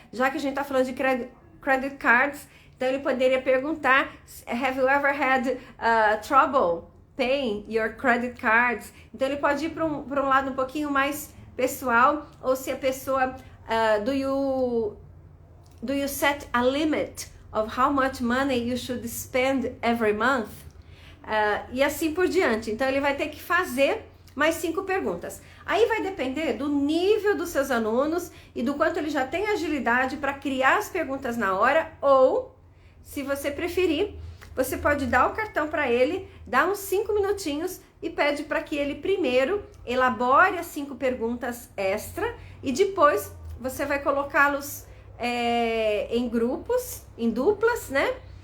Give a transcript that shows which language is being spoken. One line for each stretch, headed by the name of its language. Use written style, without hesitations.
Portuguese: Já que a gente está falando de credit cards, então ele poderia perguntar:
English: Have you ever had trouble paying your credit cards?
Portuguese: Então ele pode ir para um lado um pouquinho mais pessoal, ou se a pessoa
English: do you set a limit of how much money you should spend every month.
Portuguese: E assim por diante. Então ele vai ter que fazer mais 5 perguntas. Aí vai depender do nível dos seus alunos e do quanto ele já tem agilidade para criar as perguntas na hora, ou, se você preferir, você pode dar o cartão para ele, dá uns 5 minutinhos e pede para que ele primeiro elabore as 5 perguntas extra e depois você vai colocá-los em grupos, em duplas, né?